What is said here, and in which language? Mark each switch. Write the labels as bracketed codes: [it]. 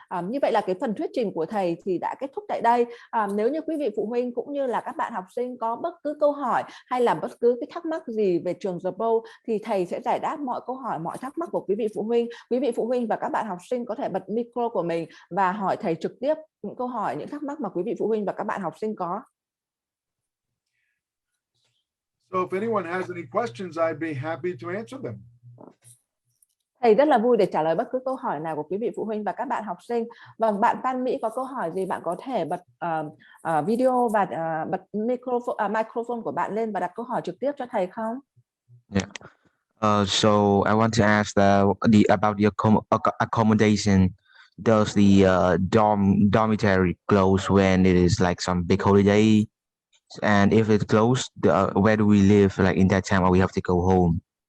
[vi] Như vậy là cái phần thuyết trình của thầy thì đã kết thúc tại đây. Nếu như quý vị phụ huynh cũng như là các bạn học sinh có bất cứ câu hỏi hay là bất cứ cái thắc mắc gì về trường The Bolles thì thầy sẽ giải đáp mọi câu hỏi, mọi thắc mắc của quý vị phụ huynh. Quý vị phụ huynh và các bạn học sinh có thể bật micro của mình và hỏi thầy trực tiếp những câu hỏi, những thắc mắc mà quý vị phụ huynh và các bạn học sinh có. [en] So if anyone has any questions, I'd be happy to answer them. [vi] Thầy rất là vui để trả lời bất cứ câu hỏi nào của quý vị phụ huynh và các bạn học sinh. Vâng, bạn Phan Mỹ có câu hỏi gì, bạn có thể bật video và bật microphone của bạn lên và đặt câu hỏi trực tiếp cho thầy không? [en] Yeah. So I want to ask about the accommodation. Does the dormitory close when it is like some big holiday? And if it's closed, where do we live like in that time, or we have to go home?